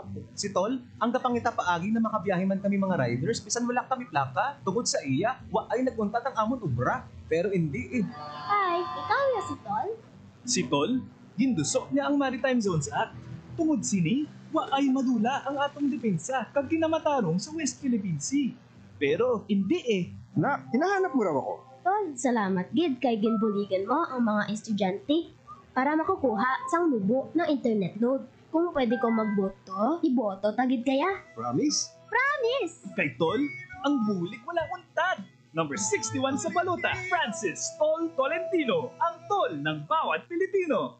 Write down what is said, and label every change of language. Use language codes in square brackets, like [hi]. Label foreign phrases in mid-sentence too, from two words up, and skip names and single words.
[hil] Si Tol, ang kapangita paagi na makabiyahe man kami mga riders, bisan wala kami plaka, tungod sa iya, waay naguntat ang amon ubra. [tl] Pero hindi eh. [hil] Hi, ikaw ya si Tol? Si Tol, gindusok niya ang Maritime Zones Act. Tungod sini, waay madula ang atong depensa kag kinamatarong sa West Philippine Sea. [tl] Pero hindi eh. Hinahanap mo raw ako. [hil] Tol, salamat gid kay ginbuligan mo ang mga estudyante para makukuha sang nubo ng [en] internet load. [hil] Kung pwede ko magboto, iboto tagid kaya? Promise? Promise! Kay Tol, ang bulik wala untad. Number 61 sa balota, Francis Tol Tolentino, [tl] ang tol ng bawat Pilipino.